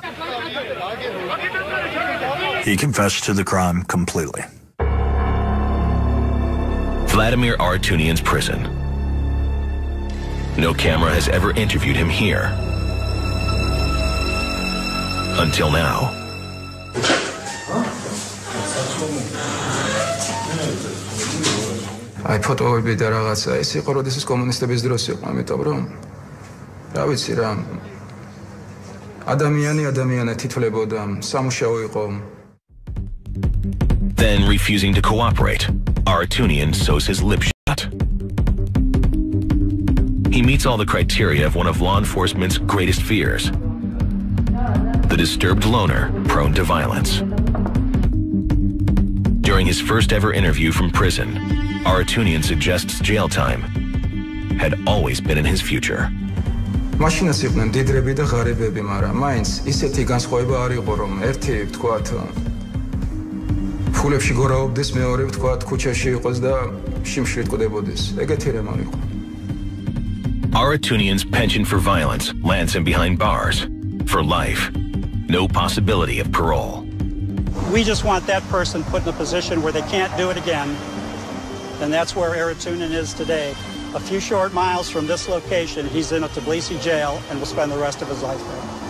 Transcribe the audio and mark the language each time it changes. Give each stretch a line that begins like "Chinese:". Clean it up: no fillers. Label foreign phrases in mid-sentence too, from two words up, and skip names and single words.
English: He confessed to the crime completely. Vladimir Aratunian's prison. No camera has ever interviewed him here. Until now.
Georgian: აი ფოტოები და რაღაცა ეს იყო როდესაც კომუნისტების დროს იყო, ამიტომ რომ რა ვიცი რა ადამიანი თითლებოდა, სამუშაო იყო.
English: Then refusing to cooperate, Aratunian sews his lips shut. He meets all the criteria of one of law enforcement's greatest fears. The disturbed loner prone to violence. During his first ever interview from prison, Aratunian suggests jail time had always been in his future.
Georgian: მაშინაც იყვნენ დიდრები და ღარიბები, მაგრამ მაინც ისეთი განსხვავება არ იყო, რომ ერთი ვთქვათ ფულებში გორაობდეს, მეორე ვთქვათ ქუჩაში იყოს და შიმშილით კვდებოდეს. ეგეთი რემონ იყო.
English: Aratunian's penchant for violence lands him behind bars for life. No possibility of parole. We just want that person put in a position where they can't do it again. And that's where Aratunian is today. A few short miles from this location, he's in a Tbilisi jail and will spend the rest of his life there.